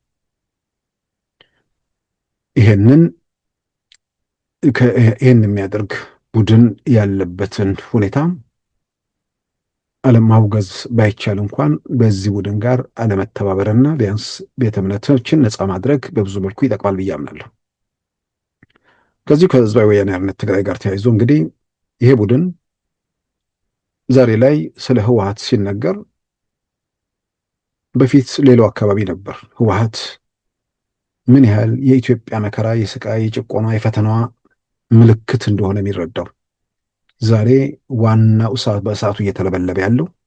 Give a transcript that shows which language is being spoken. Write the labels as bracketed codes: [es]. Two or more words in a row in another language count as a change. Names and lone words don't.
[am] ይሄንን የሚያደርግ ቡድን ያለበትን ሁኔታ አለማውገዝ ባይቻል እንኳን በዚህ ቡድን ጋር አለመተባበርና ቢያንስ ቤተ እምነቶችን ነፃ ማድረግ በብዙ መልኩ ይጠቅማል ብዬ አምናለሁ። ከዚህ ከህዝባዊ ወያነ ሓርነት ትግራይ ጋር ተያይዞ እንግዲህ ይሄ ቡድን ዛሬ ላይ ስለ ህወሓት ሲነገር በፊት ሌላው አካባቢ ነበር ህወሓት ምን ያህል የኢትዮጵያ መከራ፣ የስቃይ፣ የጭቆና፣ የፈተናዋ ምልክት እንደሆነ የሚረዳው ዛሬ ዋናው በእሳቱ እየተለበለበ ያለው